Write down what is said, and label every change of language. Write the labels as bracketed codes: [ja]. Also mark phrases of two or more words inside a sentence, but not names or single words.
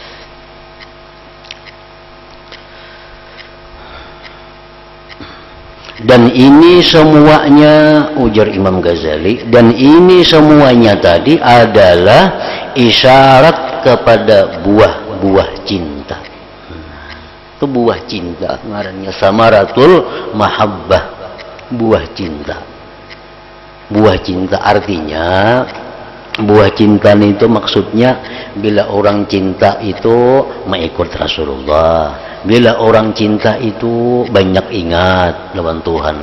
[bjn] Dan ini semuanya, ujar Imam Ghazali, dan ini semuanya tadi adalah isyarat kepada buah-buah cinta. Itu buah cinta, ngarannya [ar] samaratul mahabbah, [bjn] buah cinta. Buah cinta artinya, buah cinta itu maksudnya bila orang cinta itu mengikut Rasulullah. Bila orang cinta itu banyak ingat lawan Tuhan.